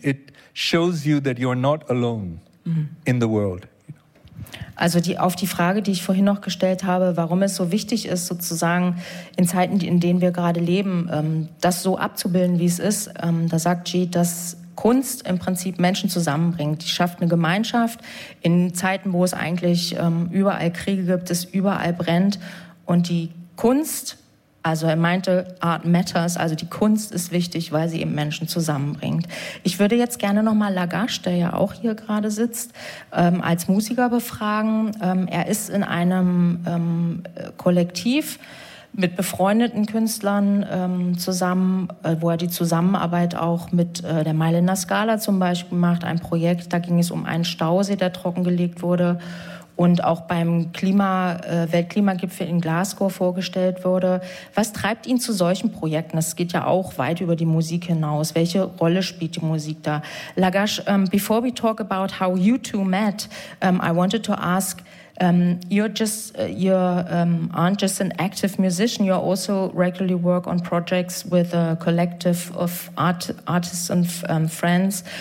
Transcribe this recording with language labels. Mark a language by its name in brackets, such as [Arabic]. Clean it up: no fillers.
[English] It shows you that you're not alone in the world. [German] Also die, auf die Frage, die ich vorhin noch gestellt habe, warum es so wichtig ist, sozusagen in Zeiten, in denen wir gerade leben, das so abzubilden, wie es ist, da sagt G, dass Kunst im Prinzip Menschen zusammenbringt. Die schafft eine Gemeinschaft in Zeiten, wo es eigentlich überall Kriege gibt, es überall brennt. Und die Kunst, also er meinte, [English] Art matters, [German] also die Kunst ist wichtig, weil sie eben Menschen zusammenbringt. Ich würde jetzt gerne nochmal Lagash, der ja auch hier gerade sitzt, als Musiker befragen. Er ist in einem Kollektiv mit befreundeten Künstlern zusammen, wo er die Zusammenarbeit auch mit der Mailänder Scala zum Beispiel macht, ein Projekt, da ging es um einen Stausee, der trockengelegt wurde und auch beim Weltklimagipfel in Glasgow vorgestellt wurde. Was treibt ihn zu solchen Projekten? Das geht ja auch weit über die Musik hinaus. Welche Rolle spielt die Musik da? [English] Lagash, before we talk about how you two met, I wanted to ask, you aren't just an active musician, you also regularly work on projects with a collective of artists and friends.